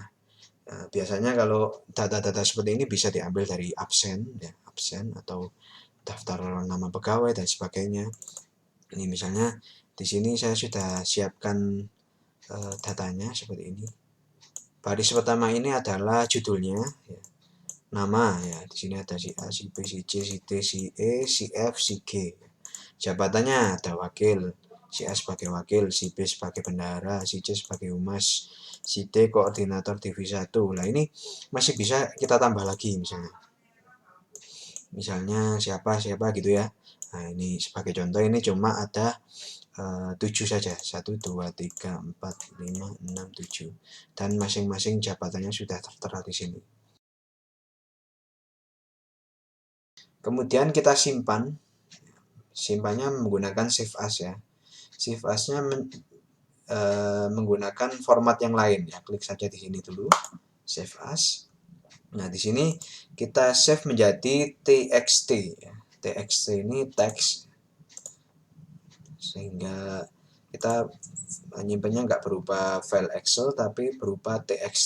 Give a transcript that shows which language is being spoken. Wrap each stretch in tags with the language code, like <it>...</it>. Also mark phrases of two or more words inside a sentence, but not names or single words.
<id>Biasanya kalau data-data seperti ini bisa diambil dari absen ya, absen atau daftar nama pegawai dan sebagainya. Ini misalnya di sini saya sudah siapkan datanya seperti ini. Baris pertama ini adalah judulnya ya. Nama ya, di sini ada si A, si B, si C, si D, si E, si F, si G. Jabatannya ada wakil, si A sebagai wakil, si B sebagai bendahara, si C sebagai humas, si D koordinator divisi 1. Nah ini masih bisa kita tambah lagi misalnya siapa gitu ya. Nah ini sebagai contoh ini cuma ada 7 saja, 1, 2, 3, 4, 5, 6, 7, dan masing-masing jabatannya sudah tertera di sini. Kemudian kita simpannya menggunakan</id> <en>save as</en> <id>ya.</id> <en>Save as-</en> <id>nya menggunakan format yang lain ya. Klik saja di sini dulu,</id> <en>save as.</en> <id>Nah di sini kita save menjadi txt ya. Txt ini teks, sehingga kita menyimpannya nggak berupa file Excel tapi berupa txt.</id>